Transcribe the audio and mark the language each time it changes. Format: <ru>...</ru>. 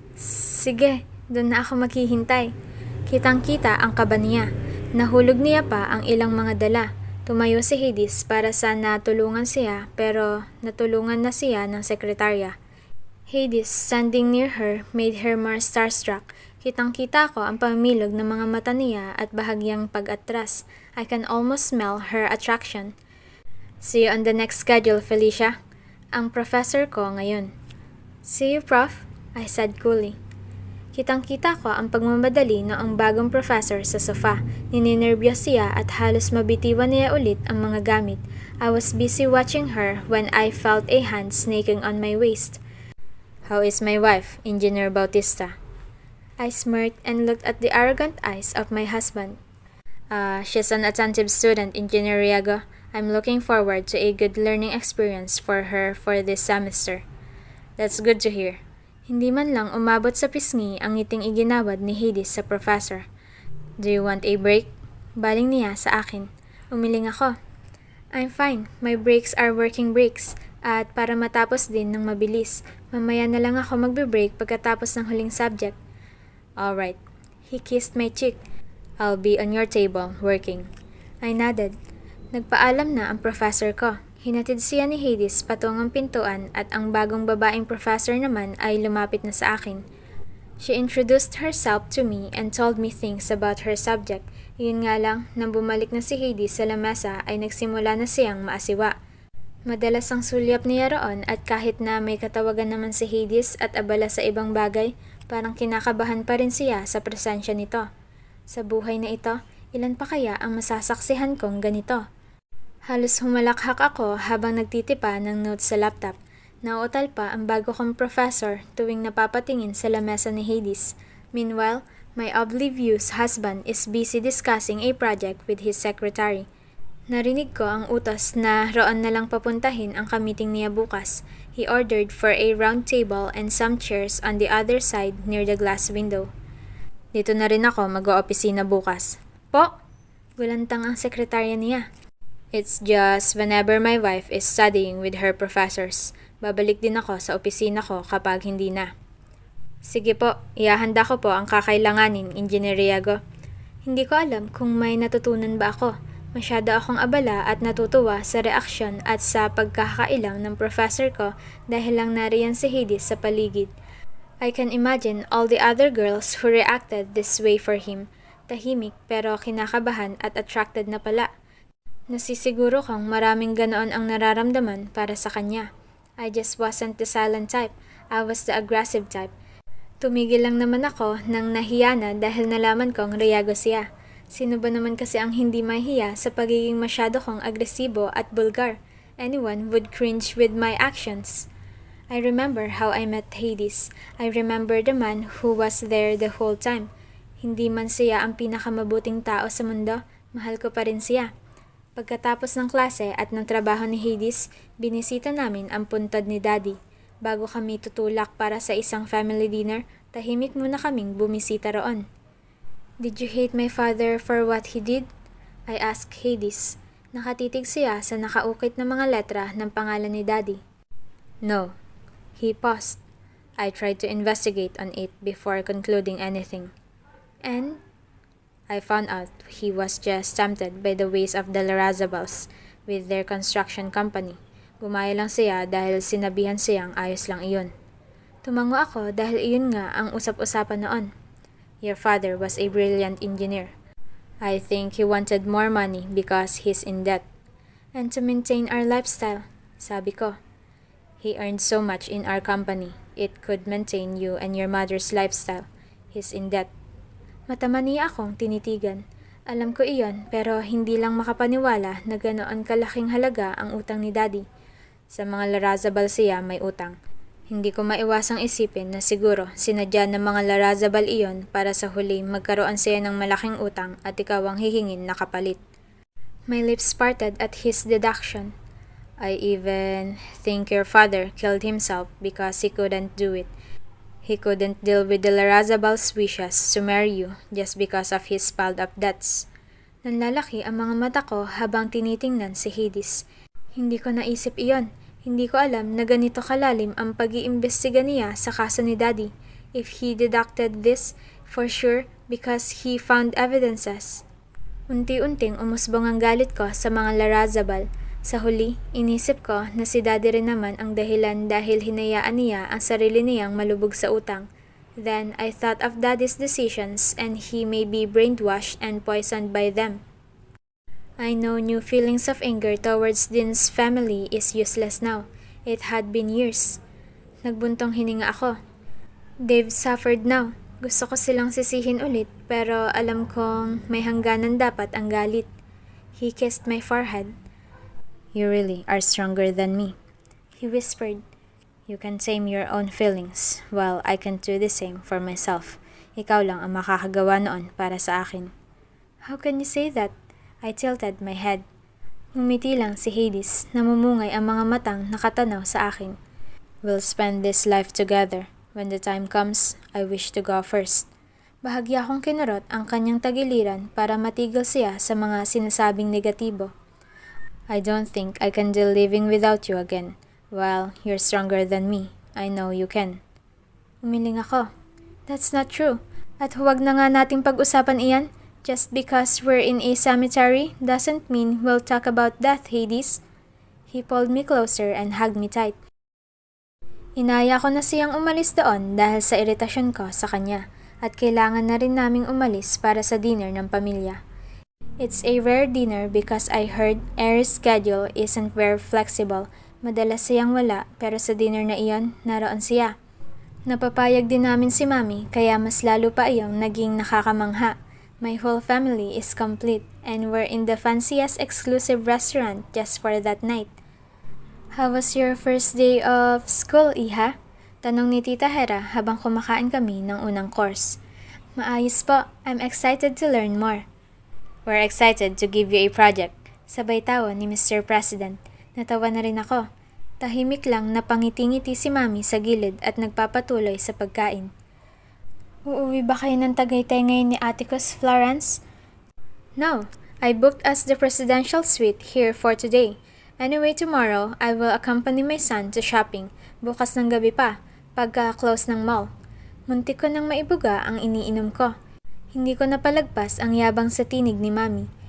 <tl>Sige, doon na ako maghihintay. Kitang-kita ang kaba niya. Nahulog niya pa ang ilang mga dala. Tumayo si Hades para sa natulungan siya pero natulungan na siya ng sekretarya.</tl> <en>Hades, standing near her, made her more starstruck.</en> <tl>Kitang-kita ko ang pamilog ng mga mata niya at bahagyang pag-atras.</tl> <en>I can almost smell her attraction. See you on the next schedule, Felicia.</en> <tl>Ang professor ko ngayon.</tl> <en>See you, Prof. I said coolly.</en> <tl>Kitang-kita ko ang pagmamadali noong bagong professor sa sofa. Nininervyos siya at halos mabitiwan niya ulit ang mga gamit.</tl> <en>I was busy watching her when I felt a hand snaking on my waist. How is my wife, Engineer Bautista? I smirked and looked at the arrogant eyes of my husband. She's an attentive student, Engineer Riago. I'm looking forward to a good learning experience for her for this semester. That's good to hear.</en> <tl>Hindi man lang umabot sa pisngi ang ngiting iginawad ni Hades sa professor.</tl> <en>Do you want a break?</en> <tl>Baling niya sa akin. Umiling ako.</tl> <en>I'm fine. My breaks are working breaks.</en> <tl>At para matapos din ng mabilis, mamaya na lang ako magbe-break pagkatapos ng huling subject.</tl> <en>Alright. He kissed my cheek. I'll be on your table, working. I nodded.</en> <tl>Nagpaalam na ang professor ko. Hinatid siya ni Hades patungong pintuan at ang bagong babaeng professor naman ay lumapit na sa akin.</tl> <en>She introduced herself to me and told me things about her subject.</en> <tl>Yun nga lang, nang bumalik na si Hades sa lamesa ay nagsimula na siyang maasiwa. Madalas ang sulyap niya roon at kahit na may katawagan naman si Hades at abala sa ibang bagay, parang kinakabahan pa rin siya sa presensya nito. Sa buhay na ito, ilan pa kaya ang masasaksihan kong ganito? Halos humalakhak ako habang nagtitipa ng notes sa laptop. Nauutal pa ang bago kong professor tuwing napapatingin sa lamesa ni Hades.</tl> <en>Meanwhile, my oblivious husband is busy discussing a project with his secretary.</en> <tl>Narinig ko ang utos na roon na lang papuntahin ang kamiting niya bukas.</tl> <en>He ordered for a round table and some chairs on the other side near the glass window.</en> <tl>Dito na rin ako mag-o-opisina bukas. Po? Gulantang ang sekretarya niya.</tl> <en>It's just whenever my wife is studying with her professors.</en> <tl>Babalik din ako sa opisina ko kapag hindi na. Sige po, ihahanda ko po ang kakailanganin, Engineer Riago. Hindi ko alam kung may natutunan ba ako. Masyado akong abala at natutuwa sa reaksyon at sa pagkakailang ng professor ko dahil lang nariyan si Hades sa paligid.</tl> <en>I can imagine all the other girls who reacted this way for him.</en> <tl>Tahimik pero kinakabahan at attracted na pala. Nasisiguro kang maraming ganoon ang nararamdaman para sa kanya.</tl> <en>I just wasn't the silent type. I was the aggressive type.</en> <tl>Tumigil lang naman ako nang nahiya na dahil nalaman kong reyago siya. Sino ba naman kasi ang hindi mahiya sa pagiging masyado kong agresibo at bulgar?</tl> <en>Anyone would cringe with my actions. I remember how I met Hades. I remember the man who was there the whole time.</en> <tl>Hindi man siya ang pinakamabuting tao sa mundo, mahal ko pa rin siya. Pagkatapos ng klase at ng trabaho ni Hades, binisita namin ang puntod ni Daddy. Bago kami tutulak para sa isang family dinner, tahimik muna kaming bumisita roon.</tl> <en>Did you hate my father for what he did? I asked Hades.</en> <tl>Nakatitig siya sa nakaukit na mga letra ng pangalan ni Daddy.</tl> <en>No. He paused. I tried to investigate on it before concluding anything. And I found out he was just tempted by the ways of the Larazables with their construction company.</en> <tl>Gumaya lang siya dahil sinabihan siyang ayos lang iyon. Tumango ako dahil iyon nga ang usap-usapan noon.</tl> <en>Your father was a brilliant engineer. I think he wanted more money because he's in debt. And to maintain our lifestyle,</en> <tl>sabi ko.</tl> <en>He earned so much in our company, it could maintain you and your mother's lifestyle. He's in debt.</en> <tl>Matamani akong tinitigan. Alam ko iyon pero hindi lang makapaniwala na ganoon kalaking halaga ang utang ni Daddy. Sa mga Larazabal siya may utang. Hindi ko maiwasang isipin na siguro sinadya ng mga Larazabal iyon para sa huli magkaroon siya ng malaking utang at ikaw ang hihingin na kapalit.</tl> <en>My lips parted at his deduction. I even think your father killed himself because he couldn't do it. He couldn't deal with the Larazabal's wishes to marry you just because of his piled-up debts.</en> <tl>Nanlalaki ang mga mata ko habang tinitingnan si Hades. Hindi ko naisip iyon. Hindi ko alam na ganito kalalim ang pag-iimbestiga niya sa kaso ni Daddy.</tl> <en>If he deducted this, for sure, because he found evidences.</en> <tl>Unti-unting umusbong ang galit ko sa mga Larazabal. Sa huli, inisip ko na si Daddy rin naman ang dahilan dahil hinayaan niya ang sarili niyang malubog sa utang.</tl> <en>Then, I thought of Daddy's decisions and he may be brainwashed and poisoned by them. I know new feelings of anger towards Dean's family is useless now. It had been years.</en> <tl>Nagbuntong hininga ako.</tl> <en>They've suffered now.</en> <tl>Gusto ko silang sisihin ulit pero alam kong may hangganan dapat ang galit.</tl> <en>He kissed my forehead. You really are stronger than me, he whispered. You can tame your own feelings, while I can do the same for myself.</en> <tl>Ikaw lang ang makakagawa noon para sa akin.</tl> <en>How can you say that? I tilted my head.</en> <tl>Ngumiti lang si Hades, namumungay ang mga matang nakatanaw sa akin.</tl> <en>We'll spend this life together. When the time comes, I wish to go first.</en> <tl>Bahagya kong kinurot ang kanyang tagiliran para matigil siya sa mga sinasabing negatibo.</tl> <en>I don't think I can deal living without you again. Well, you're stronger than me. I know you can.</en> <tl>Umiling ako.</tl> <en>That's not true.</en> <tl>At huwag na nga nating pag-usapan iyan.</tl> <en>Just because we're in a cemetery doesn't mean we'll talk about death, Hades. He pulled me closer and hugged me tight.</en> <tl>Inaya ko na siyang umalis doon dahil sa iritasyon ko sa kanya at kailangan na rin naming umalis para sa dinner ng pamilya.</tl> <en>It's a rare dinner because I heard Air's schedule isn't very flexible.</en> <tl>Madalas siyang wala pero sa dinner na iyon, naroon siya. Napapayag din namin si Mami kaya mas lalo pa iyong naging nakakamangha.</tl> <en>My whole family is complete and we're in the fanciest exclusive restaurant just for that night. How was your first day of school,</en> <tl>Iha? Tanong ni Tita Hera habang kumakain kami ng unang course. Maayos po,</tl> <en>I'm excited to learn more. We're excited to give you a project.</en> <tl>Sabay tawa ni Mr. President. Natawa na rin ako. Tahimik lang na pangiti-ngiti si Mami sa gilid at nagpapatuloy sa pagkain. Uuwi ba kayo ng Tagaytay ngayon ni Atticus, Florence?</tl> <en>No, I booked us the presidential suite here for today. Anyway, tomorrow, I will accompany my son to shopping.</en> <tl>Bukas ng gabi pa, pagka-close ng mall. Muntik ko nang maibuga ang iniinom ko. Hindi ko napalagpas ang yabang sa tinig ni Mami.</tl>